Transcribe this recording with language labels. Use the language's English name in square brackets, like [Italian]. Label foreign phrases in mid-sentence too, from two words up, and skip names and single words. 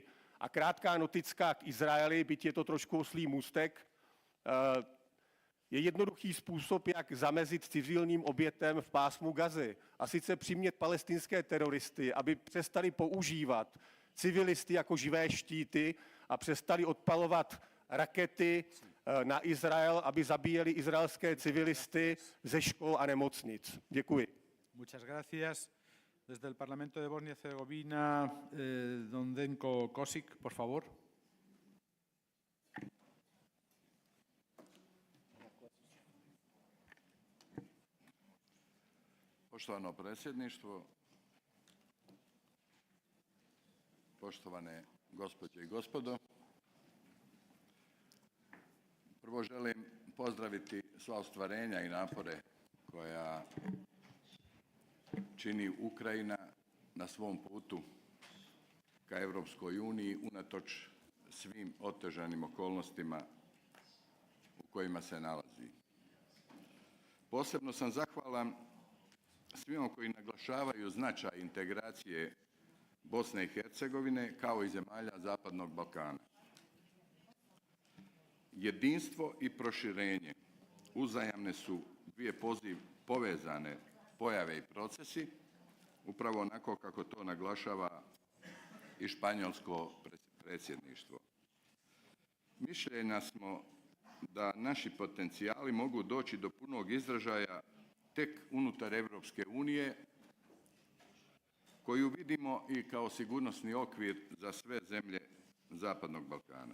[Czech] A krátká noticka k Izraeli, byť je to trošku oslý můstek, je jednoduchý způsob, jak zamezit civilním obětem v pásmu Gazy. A sice přimět palestinské teroristy, aby přestali používat civilisty jako živé štíty a přestali odpalovat rakety na Izrael, aby zabíjeli izraelské civilisty ze škol a nemocnic. Děkuji. [Spanish] Muchas gracias. Desde el Parlamento de Bosnia y Herzegovina, don LXX COSAC, por favor. [Croatian] Poštovano predsjedništvo, poštovane gospođe i gospodo, prvo želim pozdraviti sva ostvarenja i napore koja čini Ukrajina na svom putu ka Europskoj uniji unatoč svim otežanim okolnostima u kojima se nalazi. Posebno sam zahvalan svima koji naglašavaju značaj integracije Bosne i Hercegovine kao i zemalja Zapadnog Balkana. Jedinstvo i proširenje uzajamne su dvije povezane pojave i procesi, upravo onako kako to naglašava i španjolsko predsjedništvo. Mišljenja smo da naši potencijali mogu doći do punog izražaja tek unutar Europske unije, koju vidimo i kao sigurnosni okvir za sve zemlje Zapadnog Balkana.